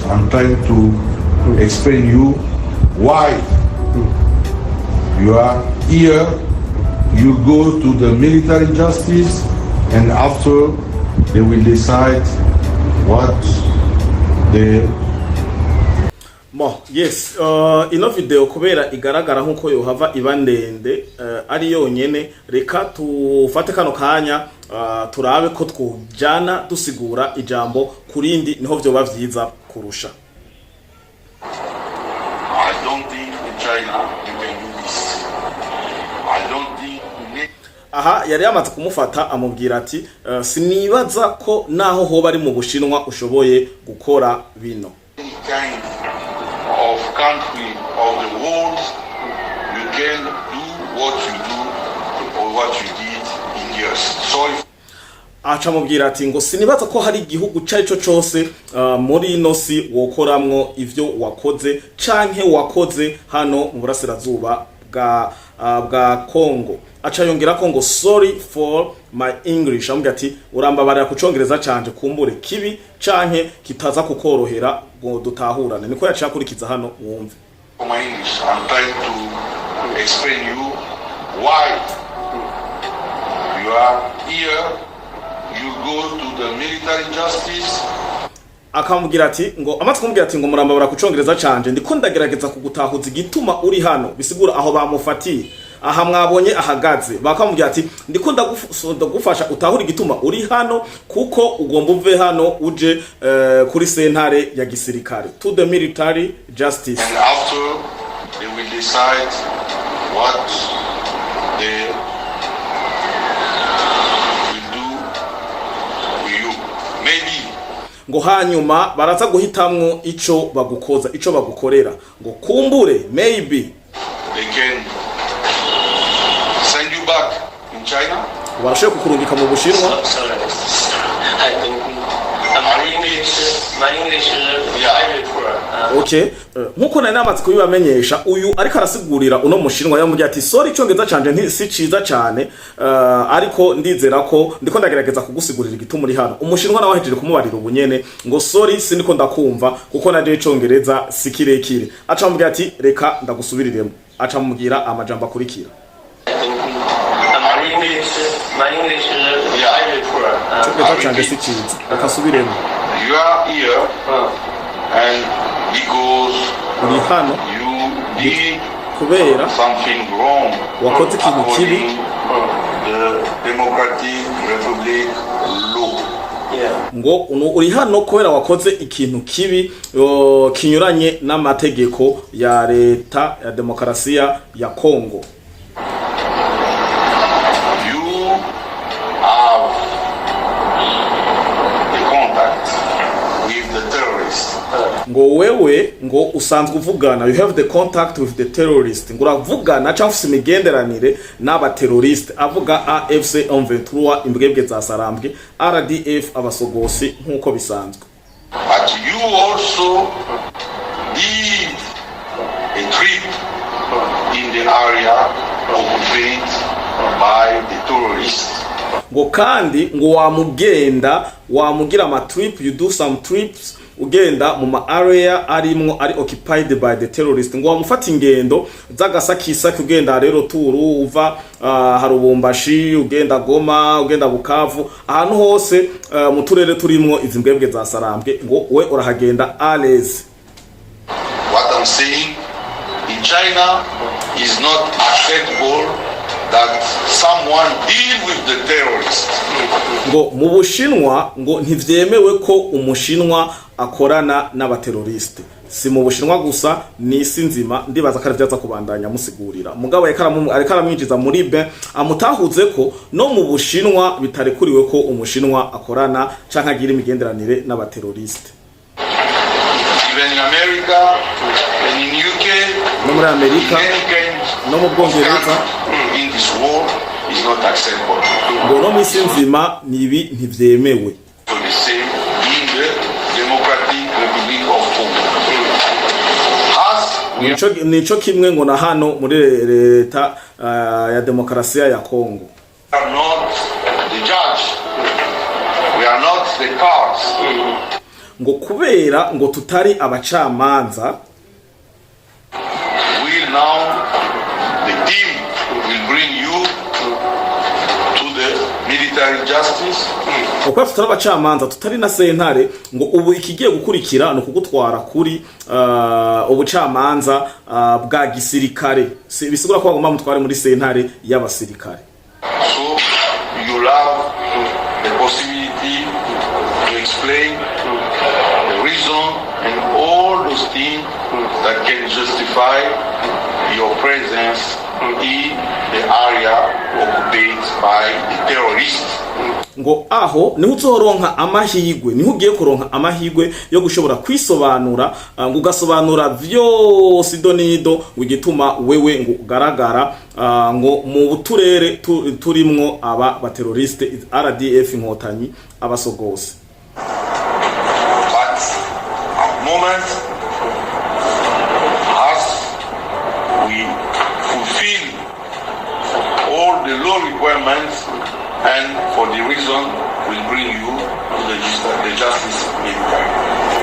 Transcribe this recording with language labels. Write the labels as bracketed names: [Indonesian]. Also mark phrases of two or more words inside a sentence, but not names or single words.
[English] I'm trying to explain you why you are here. You go to the military justice, and after they will decide what they. Yes, [Rundi] ino video kubera igaragara nkuko yohava iba ndende ari yonyene, reka tufate kano kanya turabe ko twujana dusigura ijambo kurindi niho byo bavyiza kurusha. [English] I don't think in China you can do this. I don't think [Rundi] aha yari yamaze kumufata amubwira ati sinibaza ko naho hoba ari mu Bushinwa ushoboye gukora bino. [English] Of country of the world you can do what you do or what you did in years. Sorry. [Rundi] Acha mubwira ati ngo sinibaza ko hari igihugu cyaco cyose muri ino si wokoramwo ivyo wakoze canke wakoze hano mu burasirazuba bwa Kongo. Acha yongera ko ngo [English] sorry for my English, [Rundi] amubwira ati urambabarira ku Congereza canje kumbure kibi canke kitaza kukorohera ngo dutahurane. Niko yacakurikiza hano wumve. [English] For my English, I'm trying to explain you why you are here. You you go to the military justice. [Rundi] Akamubwira ati ngo amaze kumubwira ati ngo murambabura ku Congereza canje ndiko ndagerageza kugutahuza igituma uri hano bisigura aho bamufatiye aha mwabonye ahagaze bakamubwira ati ndiko ndagufasha utahura igituma uri hano kuko ugomba uve hano uje kuri sentare ya gisirikare [English] to the military justice, and after they will decide what they will do to you. Maybe [Rundi] ngo hanyuma baraza guhitamwo ico bagukoza ico bagukorera ngo kumbure maybe [English] they can send you back in China. [Rundi] barashoboye kukurungika mu Bushinwa. Okay, nkuko nari namaze kubibamenyesha uyu ariko arasigurira uno mushinwa yamubwiye ati sorry Icongereza canje si ciza cyane ariko ndizera ko ndiko ndagerageza kugusigurira igituma uri hano. Umushinwa nawe ahejeje kumubarira ubunyene ngo sorry sindiko ndakumva kuko naje Icongereza si kirekire. Aca amubwira ati reka ndagusubiriremo. Aca amubwira amajambo akurikira. [English] You are here and because you did something wrong according the Democratic Republic law. [Rundi] Ngo uri hano kubera wakoze ikintu kibi kinyuranye n'amategeko ya leta ya demokrasia ya Kongo. Ngo wewe ngo usanzwe uvugana, [English] you have the contact with the terrorist, [Rundi] ngo uravugana cyangwa ufite imigenderanire n'aba terrorist, avuga AFC M23 imbwebwe za Sarambwe, RDF abasogosi nkuko bisanzwe. [English] But you also did a trip in the area occupied by the terrorists. [Rundi] Ngo kandi ngo wamugira ama trip, [English] you do some trips [Rundi] ugenda mu ma area ari [English] occupied by the terrorist, [Rundi] ngo wamufata ingendo zagasakisa kugenda rero turu uva Harubumbashi ugenda Goma ugenda Bukavu ahantu hose mu turere turimwo izimbwebwe za Sarambwe, ngo we urahagenda alez. [English] What I'm saying in China is not acceptable that someone deal with the terrorists. [Rundi] Ngo mu Bushinwa ngo ntivyemewe ko umushinwa akorana n'abateroriste. Si mu Bushinwa gusa ni isi nzima, ndibaza ko arivyaza kubandanya musigurira. Mugabo ariko aramwinjiza muri be amutahuze ko no mu Bushinwa bitarekuriwe ko umushinwa akorana canke agira imigenderanire n'abateroriste. [English] Even in America and in UK, [Rundi] no muri Amerika no mu Bwongereza, [English] in this war is not acceptable. [Rundi] Ngo no mu isi nzima nibi ntivyemewe. [English] So the same in the Democratic Republic of Congo. [Rundi] Nico kimwe ngo na hano muri leta ya demokrasia ya Kongo. [English] We are not the judge. We are not the courts. [Rundi] Ngo kubera ngo tutari abacamanza, [English] will now the team will bring you to the military justice. [Rundi] Kuko tutari abacamanza tutari na sentare, ngo ubu ikigiye gukurikira no kugutwara kuri ubucamanza bwa gisirikare. Bisigura ko bagomba mutware muri sentare y'abasirikare. [English] So you have the possibility to explain the reason and all those things that can justify your presence in the area occupied by the terrorists. [Rundi] Ngo aho niho uzoronka amahigwe, niho ugiye kuronka amahigwe yo gushobora kwisobanura, ngo ugasobanura vyose idonido wigituma wewe ngo ugaragara ngo mu turere turimwo aba bateroriste RDF inkotanyi abasogose. [English] But at moment, as we fulfill all the law requirements, and for the reason we'll bring you to the justice military.